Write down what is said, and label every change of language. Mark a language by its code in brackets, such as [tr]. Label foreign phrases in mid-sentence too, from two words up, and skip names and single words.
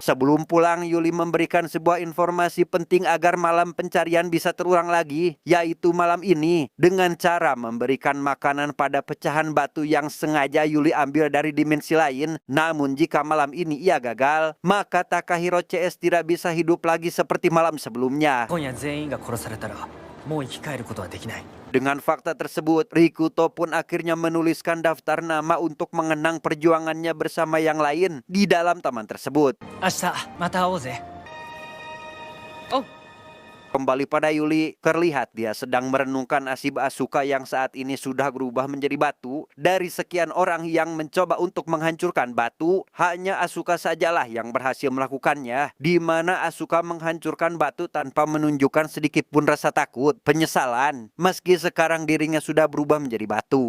[id] Sebelum pulang, Yuli memberikan sebuah informasi penting agar malam pencarian bisa terulang lagi, yaitu malam ini dengan cara memberikan makanan pada pecahan batu yang sengaja Yuli ambil dari dimensi lain. Namun jika malam ini ia gagal, maka Takahiro CS tidak bisa hidup lagi seperti malam sebelumnya. [ja] 今夜全員が殺されたらもう生き返ることはできない。 [id] Dengan fakta tersebut, Rikuto pun akhirnya menuliskan daftar nama untuk mengenang perjuangannya bersama yang lain di dalam taman tersebut. [ja] 明日また会おうぜ。 [id] Kembali pada Yuli, terlihat dia sedang merenungkan nasib Asuka yang saat ini sudah berubah menjadi batu. Dari sekian orang yang mencoba untuk menghancurkan batu, hanya Asuka sajalah yang berhasil melakukannya, di mana Asuka menghancurkan batu tanpa menunjukkan sedikit pun rasa takut, penyesalan, meski sekarang dirinya sudah berubah menjadi batu.